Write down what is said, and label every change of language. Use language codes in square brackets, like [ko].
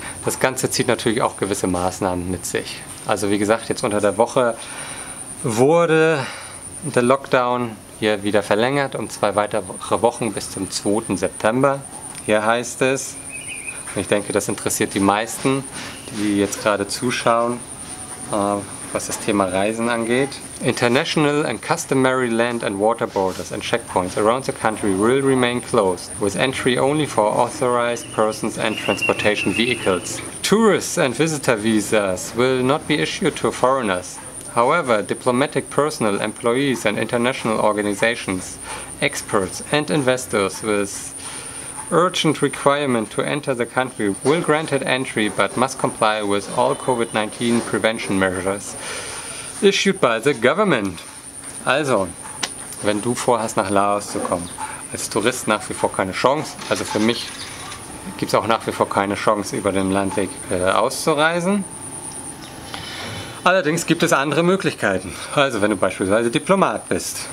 [de] Das Ganze zieht natürlich auch gewisse Maßnahmen mit sich. Also wie gesagt, jetzt unter der Woche wurde der Lockdown hier wieder verlängert um 2 weitere Wochen bis zum 2. September. Hier heißt es, und ich denke, das interessiert die meisten, die jetzt gerade zuschauen, was das Thema Reisen angeht. [en] International and customary land and water borders and checkpoints around the country will remain closed, with entry only for authorized persons and transportation vehicles. Tourists and visitor visas will not be issued to foreigners. However, diplomatic personnel, employees and international organizations, experts and investors with urgent requirement to enter the country will granted entry but must comply with all COVID-19 prevention measures issued by the government. [de] Also, wenn du vorhast, nach Laos zu kommen, als Tourist nach wie vor keine Chance. Also für mich gibt es auch nach wie vor keine Chance, über den Landweg auszureisen. Allerdings gibt es andere Möglichkeiten. Also wenn du beispielsweise Diplomat bist.